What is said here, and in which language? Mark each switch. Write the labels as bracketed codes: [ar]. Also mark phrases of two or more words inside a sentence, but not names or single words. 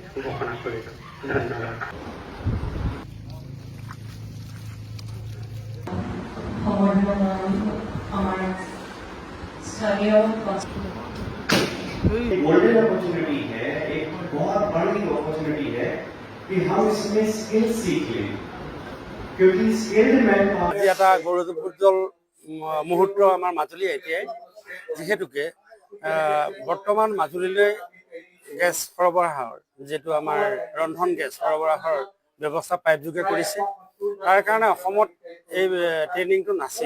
[as] ঘোষণা কৰিলোঁ। ধন্যবাদ। [en] golden opportunity [hi] है, एक बहुत बड़ी अपॉर्चुनिटी है कि हम इसमें स्किल सीख लें, क्योंकि [en] skilled man [as] আজি এটা গৌৰৱোজ্জ্বল মুহূৰ্ত আমাৰ মাজুলী এতিয়াই, যিহেতুকে বৰ্তমান মাজুলীলৈ গেছ সৰবৰাহৰ যিটো আমাৰ ৰন্ধন গেছ সৰবৰাহৰ ব্যৱস্থা পাইপযোগে কৰিছে। তাৰ কাৰণে অসমত এই ট্ৰেইনিংটো নাছিল।